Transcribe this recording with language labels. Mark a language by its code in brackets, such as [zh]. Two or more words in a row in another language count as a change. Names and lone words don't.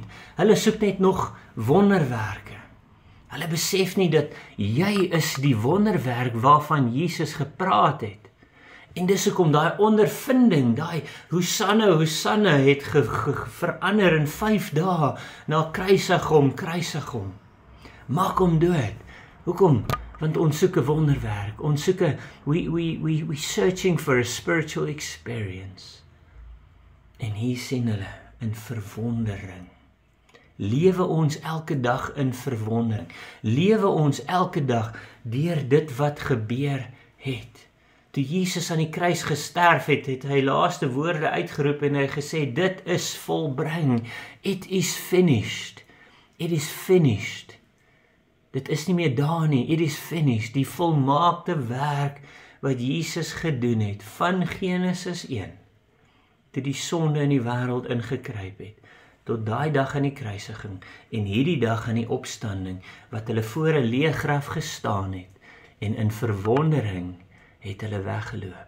[af] Hulle soek net nog wonderwerke. Hulle besef nie dat jy is die wonderwerk waarvan Jesus gepraat het. En dis hoekom daai ondervinding, daai Hosanna, Hosanna het verander in 5 dae na kruisig hom. Maak hom dood. Hoekom? Want ons soek 'n wonderwerk. Ons soek [en] we searching for a spiritual experience. [af] En hier sien hulle in verwondering. Lewe ons elke dag in verwondering. Lewe ons elke dag deur dit wat gebeur het. Toe Jesus aan die kruis gesterf het, het hy laaste woorde uitgeroep en hy gesê, dit is volbring. [en] It is finished. It is finished. [af] Dit is nie meer daar nie, [en] it is finished, [af] die volmaakte werk wat Jesus gedoen het, van Genesis 1, toe die sonde in die wêreld ingekruip het, tot daai dag aan die kruisiging en hierdie dag aan die opstanding, wat hulle voor 'n leë graf gestaan het, en in verwondering het hulle weggeloop.